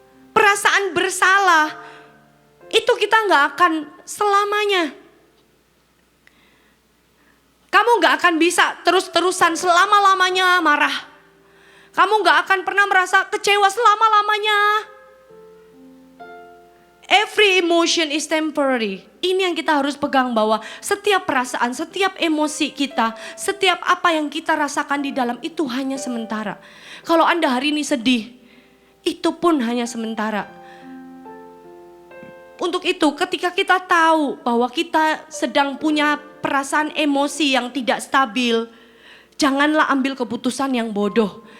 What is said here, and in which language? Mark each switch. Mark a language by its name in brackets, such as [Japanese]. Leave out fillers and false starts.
[Indonesian] Perasaan bersalah itu kita gak akan selamanya. Kamu gak akan bisa terus-terusan selama-lamanya marah. Kamu gak akan pernah merasa kecewa selama-lamanya. [English] Every emotion is temporary. [Indonesian] Ini yang kita harus pegang, bahwa setiap perasaan, setiap emosi kita, setiap apa yang kita rasakan di dalam itu hanya sementara. Kalau Anda hari ini sedih, itu pun hanya sementara. Untuk itu ketika kita tahu bahwa kita sedang punya perasaan emosi yang tidak stabil, janganlah ambil keputusan yang bodoh.